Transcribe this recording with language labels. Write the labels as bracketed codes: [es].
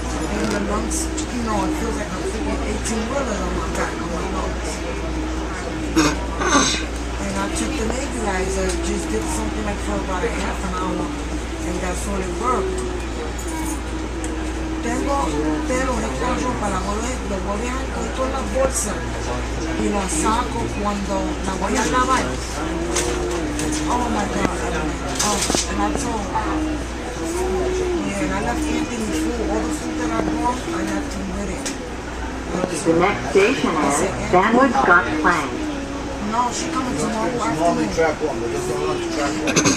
[en] And the lungs, you know, it feels like I'm freaking 18-wheelers on my back, on my lungs. And I took the nebulizer, just did something like for about a half an hour, and that's all it worked. [es] Tengo pelo en esta ropa, lo voy a dejar con todas las bolsas y la saco cuando la voy a lavar. [en] Oh my God. Oh, and I told and I left empty food. All the food that I bought, I left them with it. The next station is fanwood, scotch, plain. No, she coming tomorrow Normally afternoon. track one, but just don't run to track one.